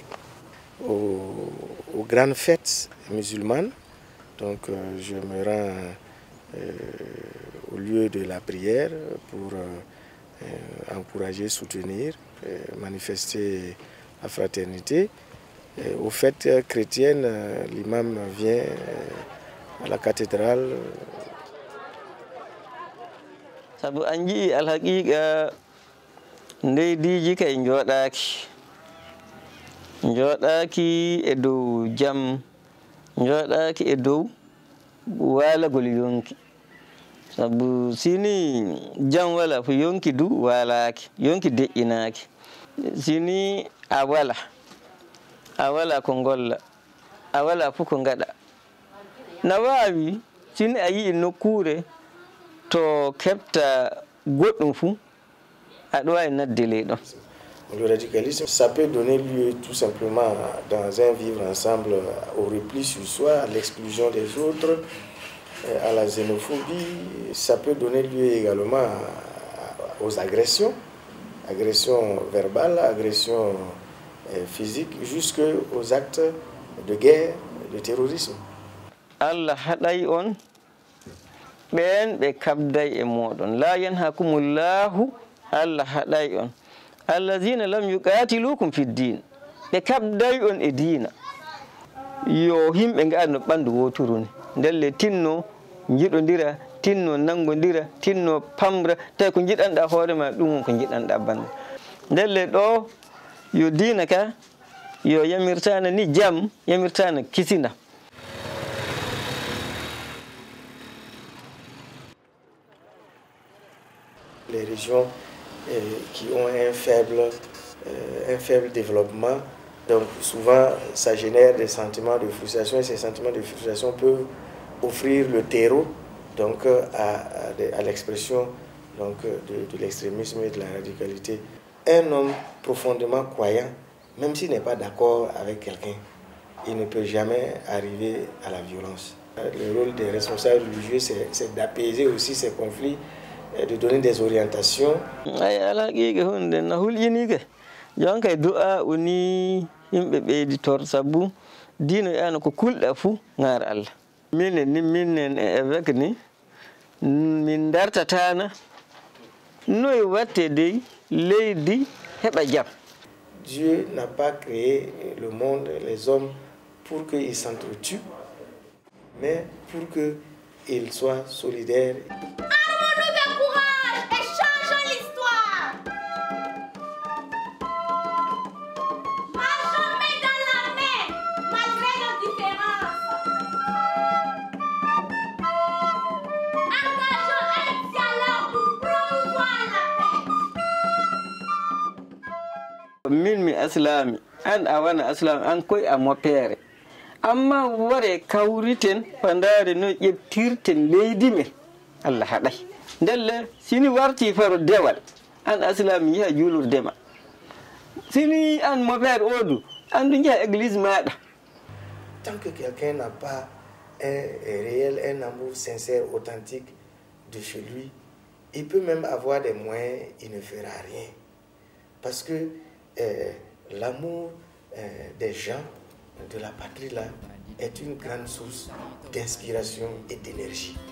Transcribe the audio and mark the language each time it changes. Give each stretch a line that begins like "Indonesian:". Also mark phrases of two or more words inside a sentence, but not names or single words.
French: Aux grandes fêtes musulmanes, donc je me rends au lieu de la prière pour encourager, soutenir, manifester la fraternité. Aux fêtes chrétiennes, l'imam vient à la cathédrale.
Fula: Sabu anji alhaqiqa ndeydiji kay joɗaki e dow jam joɗaki e dow walagol yonki sabu sini jam wala fo yonki du walaki yonki deƴƴinaki sini a wala ko golla a wala fof ko gaɗa na wawi sini a yii nokkure to keɓta goɗɗum fuu aɗa wawi nadde ley ɗon
French: Le radicalisme, ça peut donner lieu tout simplement dans un vivre ensemble au repli sur soi, à l'exclusion des autres, à la xénophobie. Ça peut donner lieu également aux agressions, agressions verbales, agressions physiques, jusqu'aux actes de guerre, de terrorisme.
Fula: Allah haɗay on ɓen ɓe kabday e moɗon
Arabic: لا ينهاكم الله
Fula: haɗay on
Arabic: الذين لم يقاتلوكم في الدين
Fula: ɓe kabday on e diina yo himɓe ngaari no ɓanndu woturu ni ndelle tinno jiɗodira tinno nangodira tinno pamra tawi ko jiɗanɗa hoore ma ɗum ko jiɗanɗa bande ndelle ɗo yo diina ka yo yamirtana ni jam yamirtana kisina.
French: Les régions qui ont un faible développement, donc souvent ça génère des sentiments de frustration et ces sentiments de frustration peuvent offrir le terreau donc, à l'expression de l'extrémisme et de la radicalité. Un homme profondément croyant, même s'il n'est pas d'accord avec quelqu'un, il ne peut jamais arriver à la violence. Le rôle des responsables religieux, c'est d'apaiser aussi ces conflits, de donner des orientations.
Fula: Jonka du'a uni yimɓe ɓeyditor sabu diino ana ko kulɗa fuu ŋaar Allah minen e évêque ni min dartatana noye watte dey leydi heɓa jam.
French: Dieu n'a pas créé le monde, les hommes, pour qu'ils s'entretuent, mais pour qu'ils soient solidaires. Armons-nous de courage et changeons l'histoire. Marchons main dans la main, malgré nos différences. Engageons un dialogue pour promouvoir la paix.
Fula: Min mi aslami an a wana aslami an koye a moppere amma ware kawriten pandare no ƴettirten leydi men Allah haɗay ndelle sini warti faro dewal an aslami yiha juulurdema sini an moppere odu an du jiha église maɗa.
French: Tant que quelqu'un n'a pas un amour sincère, authentique de chez lui, il peut même avoir des moyens, il ne fera rien. Parce que l'amour des gens, de la patrie là, est une grande source d'inspiration et d'énergie.